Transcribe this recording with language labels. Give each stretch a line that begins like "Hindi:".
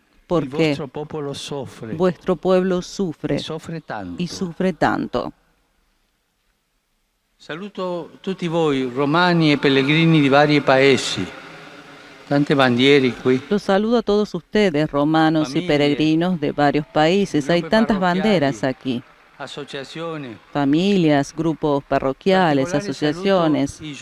Spanish: porque vuestro pueblo sufre y sufre tanto.
Italian: Saluto tutti voi, romani e pellegrini di vari paesi. Tante bandiere qui.
Spanish: Los saludo a todos ustedes, romanos y peregrinos de varios países. Hay tantas banderas aquí. Asociaciones. Familias, grupos parroquiales, asociaciones.